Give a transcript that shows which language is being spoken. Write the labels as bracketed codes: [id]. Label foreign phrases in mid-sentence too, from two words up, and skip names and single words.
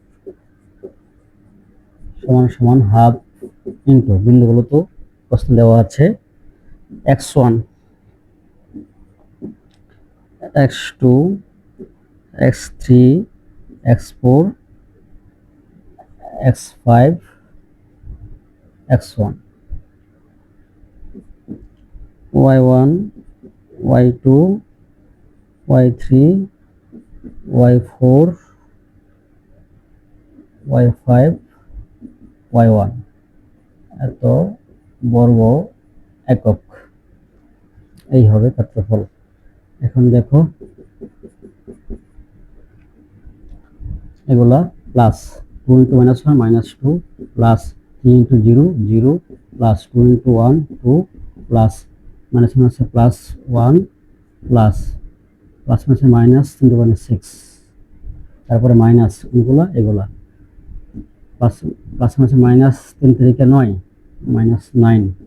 [bn] সমান সমান [en] half into [bn] বিন্দুগুলো তো প্রশ্ন দেওয়া আছে x1 x2 x3 x4 x5 x1 y1 y2 y3 y4 y5 y1 এত বর্গ একক, এই হবে ক্ষেত্রফল। এখন দেখো এগুলা [en] plus 2 × -1 -2 plus 3 × 0 0 plus 2 × 1 2 plus -1 plus 1 plus plus minus 3 × 6, [bn] তারপরে [en] minus এগুলা plus plus minus 3 [bn] থেকে 9 -9